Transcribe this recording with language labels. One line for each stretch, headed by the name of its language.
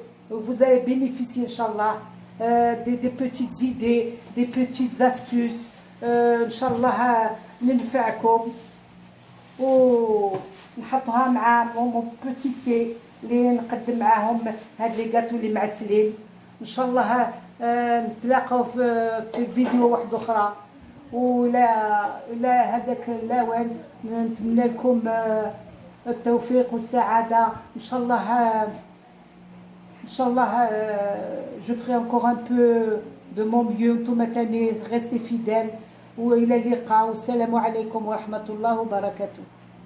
French: vous allez bénéficier
Arabic: inchallah
French: des petites idées, des petites astuces.
Arabic: inchallah ننفعكم. ونحطها مع
French: مون بوتي تي
Arabic: اللي نقدم معاهم هاد
French: لي غاتو
Arabic: اللي معسلين. ان شاء الله نتلاقاو في فيديو واحد اخرى. ولا هذاك الاوان نتمنى لكم التوفيق والسعاده ان شاء الله. ان شاء الله
French: je ferai encore un peu de mon mieux.
Arabic: نتوما تاني
French: restez fidèles.
Arabic: والى اللقاء والسلام عليكم ورحمه الله وبركاته.